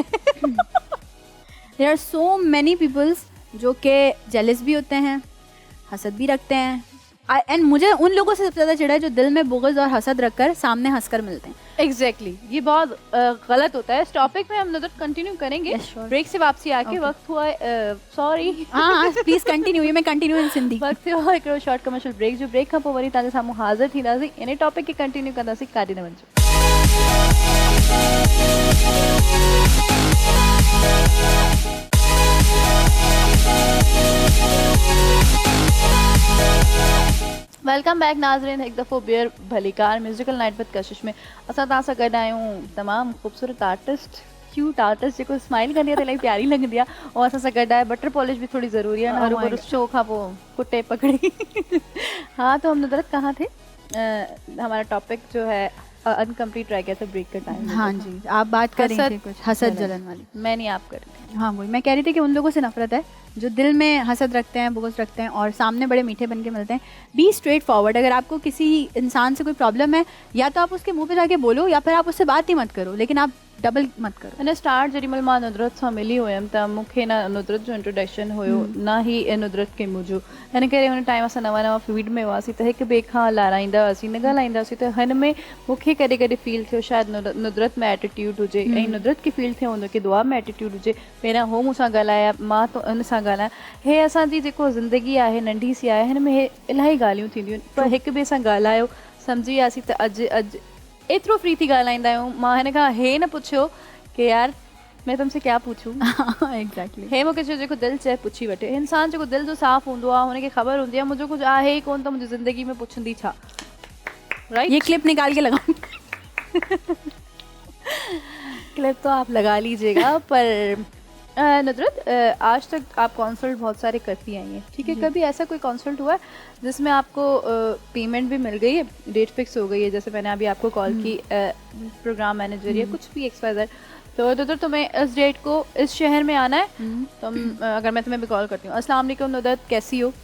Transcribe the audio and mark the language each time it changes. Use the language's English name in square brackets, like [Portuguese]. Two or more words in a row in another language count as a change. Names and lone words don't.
[English] there are so many peoples [Hindi] जो के जेलस भी होते हैं, हसद भी रखते हैं, एंड मुझे उन लोगों से सबसे ज़्यादा चिढ़ा है जो दिल में बुग़्ज़ और हसद रखकर सामने हंसकर मिलते हैं। एग्जैक्टली ये बहुत गलत होता है। इस टॉपिक में हम नजर कंटिन्यू करेंगे। [English] Yes, sure. [Hindi] ब्रेक से वापसी आके वक्त हुआ सॉरी हाँ [English] please continue, [Hindi] ये मैं [English] continue in Sindhi. [Sindhi] वक्त हुआ हिकिड़ो शॉर्ट कमर्शियल ब्रेक, जो ब्रेक खां पोइ वरी तव्हांजे साम्हूं हाज़िर थींदासीं। इन टॉपिक खे कंटिन्यू कंदासीं, काॾे न वञिजो। [English] welcome back [Sindhi] नाज़रीन, हिकु दफ़ो ॿीहर भलीकार [English] musical night with Kashish [Sindhi] में असां तव्हां सां गॾु आहियूं तमामु ख़ूबसूरत आर्टिस्ट, क्यूट आर्टिस्ट जेको स्माइल कंदी आहे त इलाही प्यारी लॻंदी आहे, ऐं असां सां गॾु आहे। [English] butter polish [Hindi] भी थोड़ी ज़रूरी है ना, हर बार शो [Sindhi] खां पोइ कुटे पकड़ी। [Hindi] हाँ तो हम नुदरत कहाँ थे? हमारा टॉपिक जो है अनकम्प्लीट रह गया था ब्रेक का टाइम। हाँ जी, आप बात कर रही थी कुछ हसद जलन वाली। मैं नहीं, आप कर रही। हाँ वही मैं कह रही थी कि उन लोगों से नफरत है जो दिल में हसद रखते हैं, बुग़्ज़ रखते हैं और सामने बड़े मीठे बन के मिलते हैं। [English] be straightforward. [Hindi] अगर आपको किसी इंसान से कोई प्रॉब्लम है, या तो आप उसके मुंह पे जाके बोलो, या फिर आप उससे बात ही मत करो, लेकिन आप डबल मत करो। [Sindhi] अने स्टार्ट जेॾीमहिल मां नुदरत सां मिली हुयमि त मूंखे न नुदरत जो इंट्रोडक्शन हुयो, न ही नुदरत खे मुंहिंजो। हिन करे हुन टाइम असां नवां नवां फील्ड में हुआसीं त हिक ॿिए खां लाराईंदा हुआसीं, न ॻाल्हाईंदा हुआसीं। त हिन में मूंखे कॾहिं कॾहिं फील थियो शायदि नुदरत में एटीट्यूड हुजे, ऐं नुदरत खे फील थियो हूंदो की दुआ में एटीट्यूड हुजे। पहिरियां हो मूंसां ॻाल्हाया, मां तो हुन सां ॻाल्हायां। हे असांजी जेको ज़िंदगी आहे नंढी सी आहे, हिन में हे इलाही ॻाल्हियूं थींदियूं आहिनि, पर हिक ॿिए सां ॻाल्हायो, सम्झी वियासीं त अॼु एतिरो फ्री थी ॻाल्हाईंदा आहियूं। मां हिन खां हे न पुछियो कि यार [Hindi] मैं तुमसे क्या पूछूं। [Sindhi] एग्जैक्टली हे मूंखे चयो जेको दिलि चए पुछी वठे। इंसान जेको दिलि जो साफ़ हूंदो आहे, हुनखे ख़बर हूंदी आहे मुंहिंजो कुझु आहे ई कोन, त मुंहिंजी ज़िंदगी में पुछंदी छा। राइट, [Hindi] ये क्लिप निकाल के लगाऊं। क्लिप तो आप लगा लीजिएगा। पर नुदरत, आज तक आप कॉन्सर्ट बहुत सारे करती आई हैं, ठीक है? कभी ऐसा कोई कॉन्सर्ट हुआ है जिसमें आपको पेमेंट भी मिल गई है, डेट फिक्स हो गई है, जैसे मैंने अभी आपको कॉल की, प्रोग्राम मैनेजर या कुछ भी XYZ, तो नुदरत तुम्हें इस डेट को इस शहर में आना है, अगर मैं तुम्हें भी कॉल करती हूँ, [Arabic] السلام عليكم [Hindi] नुदरत, कैसी हो?